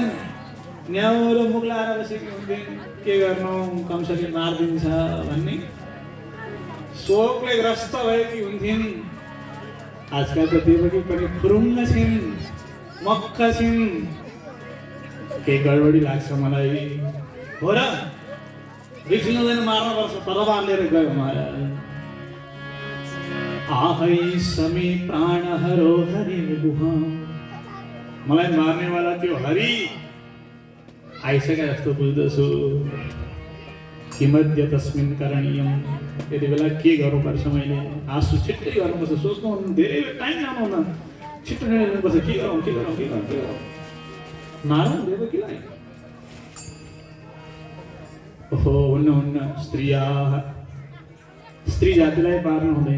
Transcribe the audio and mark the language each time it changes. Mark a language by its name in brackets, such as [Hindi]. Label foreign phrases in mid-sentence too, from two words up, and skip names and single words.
[Nepali] न्याउरो मुख लाएर बसेकी हुन्थिन्। के गर्नु कंसले मारिदिन्छ भन्ने शोकले ग्रस्त भएकी हुन्थिन्। आजकल त देवकी पनि फुरुङ्ग छिन्, मक्ख छिन्। केही गडबडी लाग्छ मलाई। हो र बिग्रिँदैन, मार्नुपर्छ। तरबार लिएर गयो महाराज। [Sanskrit] आहै समी प्राण हरो हरि गुहा। [Nepali] मलाई मार्नेवाला त्यो हरि आइसके जस्तो बुझ्दछु। [Sanskrit] किमद्य तस्मिन् करणीयम्। [Nepali] यति बेला के गर्नुपर्छ मैले? आँसु छिट्टै गर्नुपर्छ। सोच्नु धेरै टाइम लानुहुन्न। छिट्टो निर्णय लिनुपर्छ। के गरौँ के गरौँ के गरौँ के गरौँ? मारौँ देवकीलाई? ओहो हुन्न हुन्न। स्त्री जातिलाई पार्नु हुँदैन।